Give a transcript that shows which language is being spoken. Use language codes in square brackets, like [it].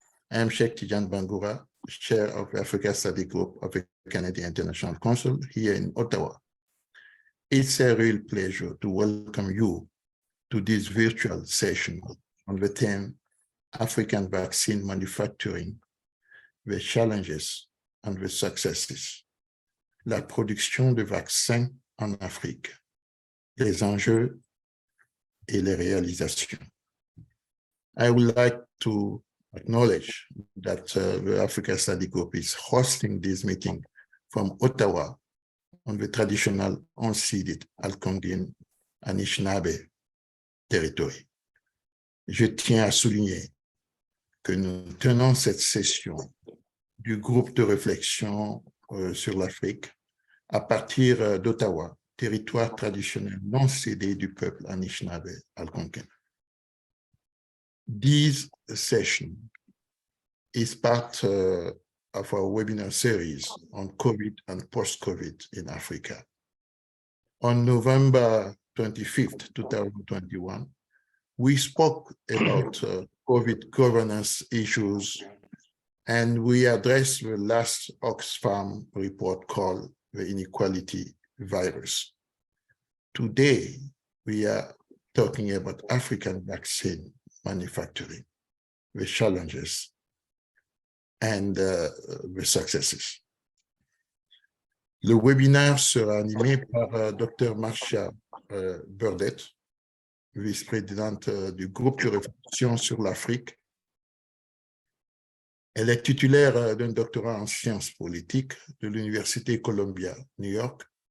[en] I am Sheikh Tijan Bangura, Chair of Africa Study Group of the Canadian International Council here in Ottawa. It's a real pleasure to welcome you to this virtual session on the theme African vaccine manufacturing, the challenges and the successes. [fr] La production de vaccins en Afrique, les enjeux et les réalisations. [en] I would like to acknowledge that the Africa Study Group is hosting this meeting from Ottawa on the traditional unceded Algonquin Anishinaabe territory. [fr] Je tiens à souligner que nous tenons cette session du groupe de réflexion sur l'Afrique à partir d'Ottawa, territoire traditionnel non cédé du peuple Anishinaabe Algonquin. [en] This session is part of our webinar series on COVID and post-COVID in Africa. On November 25th, 2021, we spoke about COVID governance issues, and we addressed the last Oxfam report called the inequality virus. Today, we are talking about African vaccine manufacturing, the challenges and the successes. [fr] Le webinaire sera animé par Dr. Marcia Burdett, vice-présidente du groupe de réflexion sur l'Afrique. Elle est titulaire d'un doctorat en sciences politiques de l'Université Columbia, New York.